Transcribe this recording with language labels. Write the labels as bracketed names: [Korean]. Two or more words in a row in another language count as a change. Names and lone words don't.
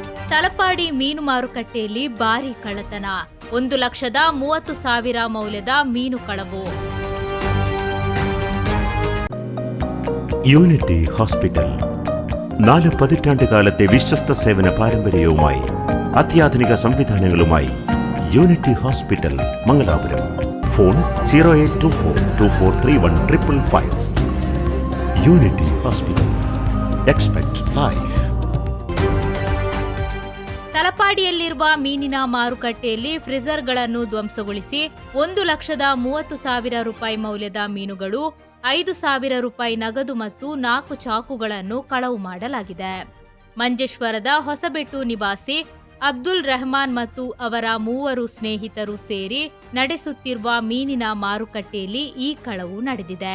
[Kannada] ತಲಪಾಡಿ ಮೀನು ಮಾರುಕಟ್ಟೆಯಲ್ಲಿ ಭಾರೀ ಕಳ್ಳತನ. 1,30,000 ಮೌಲ್ಯದ ಮೀನು ಕಳವು. [Malayalam] യൂണിറ്റി ഹോസ്പിറ്റൽ 4 പതിറ്റാണ്ടുകാലത്തെ വിശ്വസ്ത സേവന പാരമ്പര്യവുമായി അത്യാധുനിക സംവിധാനങ്ങളുമായി യൂണിറ്റി ഹോസ്പിറ്റൽ മംഗലാപുരം. ഫോൺ 0824243155. യൂണിറ്റി ഹോസ്പിറ്റൽ. [English] expect life. [Kannada] ತಲಪಾಡಿಯಲ್ಲಿರುವ ಮೀನಿನ ಮಾರುಕಟ್ಟೆಯಲ್ಲಿ ಫ್ರೀಜರ್ಗಳನ್ನು ಧ್ವಂಸಗೊಳಿಸಿ 1,30,000 ರೂಪಾಯಿ ಮೌಲ್ಯದ ಮೀನುಗಳು, 5,000 ರೂಪಾಯಿ ನಗದು ಮತ್ತು 4 ಚಾಕುಗಳನ್ನು ಕಳವು ಮಾಡಲಾಗಿದೆ. ಮಂಜೇಶ್ವರದ ಹೊಸಬೆಟ್ಟು ನಿವಾಸಿ ಅಬ್ದುಲ್ ರೆಹಮಾನ್ ಮತ್ತು ಅವರ 3 ಸ್ನೇಹಿತರು ಸೇರಿ ನಡೆಸುತ್ತಿರುವ ಮೀನಿನ ಮಾರುಕಟ್ಟೆಯಲ್ಲಿ ಈ ಕಳವು ನಡೆದಿದೆ.